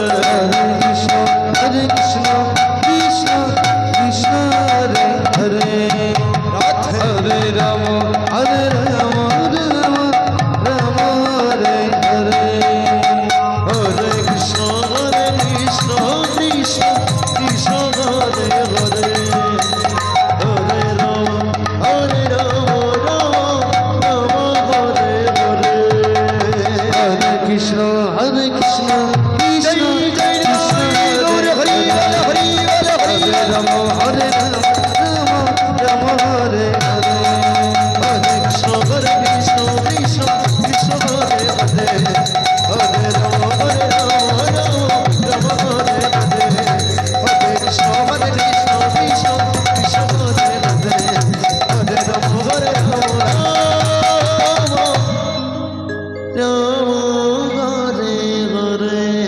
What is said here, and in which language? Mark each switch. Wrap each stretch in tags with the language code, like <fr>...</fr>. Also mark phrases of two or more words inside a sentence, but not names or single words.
<sa>হরে কৃষ্ণ কৃষ্ণ কৃষ্ণ হরে হরে হরে রাম রাম রাম হরে হরে হরে কৃষ্ণ কৃষ্ণ কৃষ্ণ হরে হরে হরে রাম রাম হরে হরে হরে কৃষ্ণ কৃষ্ণ</sa> <bn>জয় জয় গৌর হরি বল হরি বল হরি</bn> <sa>হরে রাম রাম রাম হরে হরে হরে কৃষ্ণ কৃষ্ণ কৃষ্ণ হরে হরে হরে রাম রাম রাম হরে হরে হরে কৃষ্ণ কৃষ্ণ কৃষ্ণ হরে হরে হরে রাম রাম হরে হরে</sa>